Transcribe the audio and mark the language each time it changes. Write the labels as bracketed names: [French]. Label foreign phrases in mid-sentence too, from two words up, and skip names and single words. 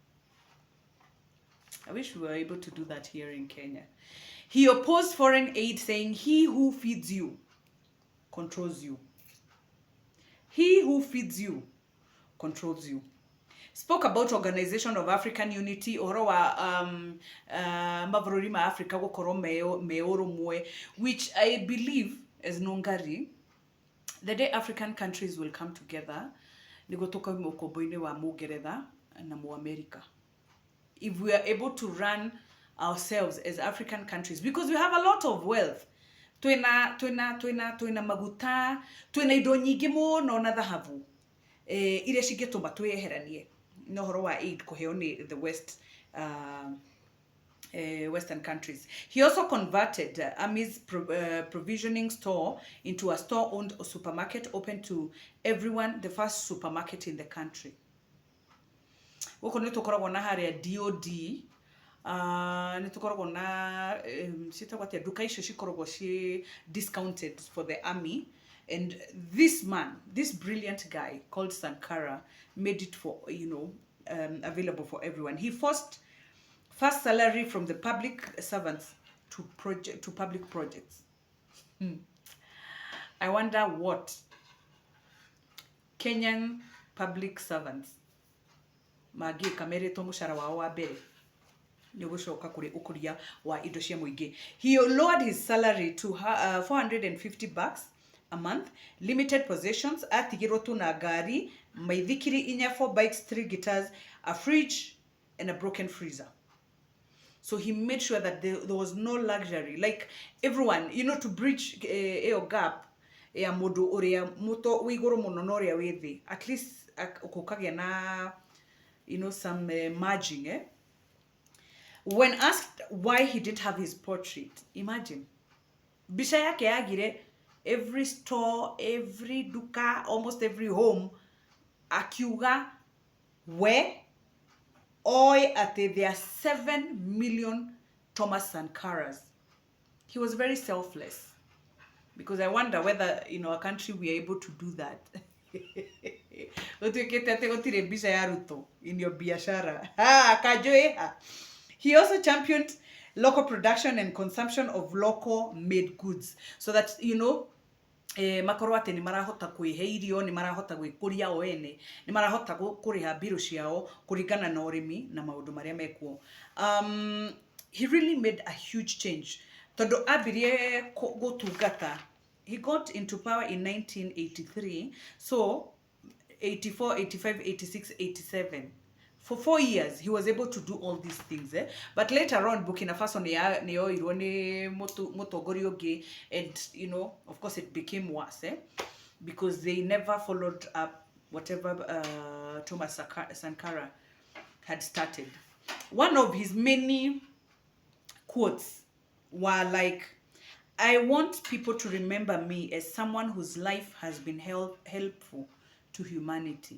[English] I wish we were able to do that here in Kenya. He opposed foreign aid, saying, "He who feeds you controls you. He who feeds you controls you." Spoke about Organization of African Unity, [Kikuyu] ũhoro wa mabũrũri ma Africa gũkorwo me ũrũmwe, [English] which I believe, as Nongari, the day African countries will come together, [Kikuyu] nĩguo tũkauma ũkombo-inĩ wa Mũngeretha na Mũamerica. [English] If we are able to run ourselves as African countries, because we have a lot of wealth. [Kikuyu] Twina maguta, twina indo nyingĩ mũno na thahabu. Iria cingĩtũma twĩyeheranie na ũhoro wa aid kũheo nĩ [English] the Western countries. He also converted Army's provisioning store into a store-owned supermarket open to everyone, the first supermarket in the country. [Kikuyu] Gũkũ nĩ tũkoragwo na harĩa DOD, nĩ tũkoragwo na ciĩtagwo atĩa, nduka icio cikoragwo ci [English] discounted for the army, and this man, this brilliant guy called Sankara, made it for, you know, available for everyone. He forced first salary from the public servants to public projects. I wonder what Kenyan public servants [Kikuyu] magĩka meretwo mũcara wao wa mbere nĩ gũcoka kũrĩ ũkũria wa indo cia mũingĩ. [English] He lowered his salary to $450 a month, limited possessions, [Kikuyu] atigirwo tu na ngari, maithikiri [English] 4 bikes, 3 guitars, a fridge, and a broken freezer. So he made sure that there was no luxury. Like everyone, you know, to bridge a gap, [Kikuyu] ya mũndũ ũrĩa mũto wĩ igũrũ mũno na ũrĩa wĩ thĩ. [English] At least [Kikuyu] ũkagĩa na, [English] you know, some margin, eh? When asked why he didn't have his portrait, imagine. [Kikuyu] Bisha yake yagire [English] every store, every duka, almost every home, akiuga where there are 7 million Thomas Sankaras. He was very selfless. Because I wonder whether, in our country, we are able to do that. [Kikuyu] Utuikite ati gutire mbica ya Ruto [English] in your [Kikuyu] biashara. [English] Ha, kajoeha. He also championed local production and consumption of local made goods so that, you know, [Kikuyu] makorwo atä nä marahota kwĩhe irio nĩ marahota gwĩkũria o ene nĩ marahota kũrĩha mbirũ ciao kũringana na ũrĩmi na maũndũ marĩa mekuo. [English] He really made a huge change [Kikuyu] tondũ ambirie gũtungata. [English] He got into power in 1983, so 84, 85, 86, 87. For 4 years, he was able to do all these things. But later on, Burkina Faso [Kikuyu] neoirwo nĩ mũtongoria ũngĩ, [English] and you know, of course, it became worse because they never followed up whatever Thomas Sankara had started. One of his many quotes were like, "I want people to remember me as someone whose life has been helpful to humanity."